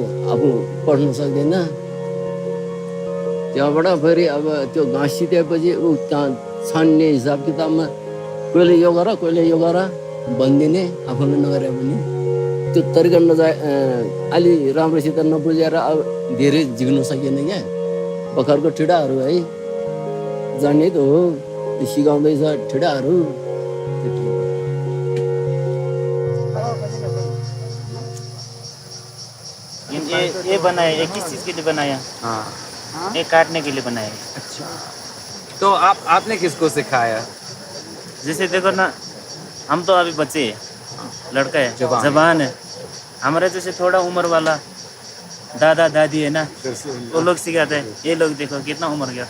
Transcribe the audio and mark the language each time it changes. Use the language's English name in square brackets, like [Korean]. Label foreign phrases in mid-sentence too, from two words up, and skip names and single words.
[Nepali] आफू पढ्न सक्दैन त्यहाँबाट फेरि अब त्यो घाँस सितेपछि ऊ त्यहाँ छान्ने हिसाब किताबमा कहिले यो गर कहिले यो गर भनिदिने आफूले नगरे पनि त्यो तरिका अलि राम्रोसित नबुझेर अब धेरै झिक्नु सकिएन क्या भर्खरको ठिडाहरू है जान्ने त हो सिकाउँदैछ ठिडाहरू [Hindi] ये बनाया ये किस चीज़ के लिए बनाया हाँ ये काटने के लिए बनाया तो आपने किसको सिखाया जैसे देखो ना हम तो अभी बच्चे हैं लड़का है जवान है हमारे जैसे थोड़ा उम्र वाला दादा दादी है ना वो लोग सिखाते हैं ये लोग देखो कितना उम्र गया